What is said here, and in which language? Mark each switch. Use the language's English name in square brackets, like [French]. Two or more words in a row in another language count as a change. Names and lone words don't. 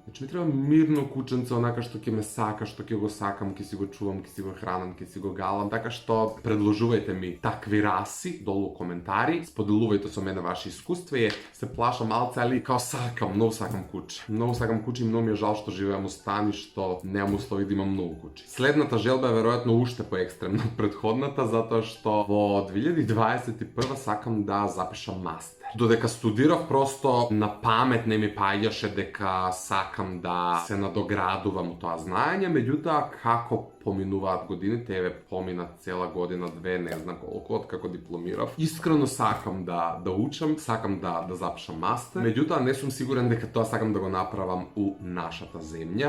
[Macedonian] Значи ми треба мирно кученце, онака што ќе ме сака, што ќе го сакам, ќе си го чувам, ќе си го хранам, ќе си го галам, така што предложувајте ми такви раси долу коментари, споделувајте со мене ваши искуства и се плашам малце, [Serbian] али као [Macedonian] сакам, многу сакам куче. Многу сакам куче и многу ми е жал што живеам у стан и што немам услови да имам многу куче. Следната желба е веројатно уште поекстремна од претходната, затоа што во 2021 сакам да запишам мастер. Додека студирав, просто на памет не ми паѓаше дека сакам да се надоградувам у то знање, меѓута како поминуват године, тебе помина цела година, две, не знам колико, од како дипломирав. Искрено сакам да учам, сакам да запишам мастер, меѓута не сам сигуран дека то сакам да го направам у нашата земја,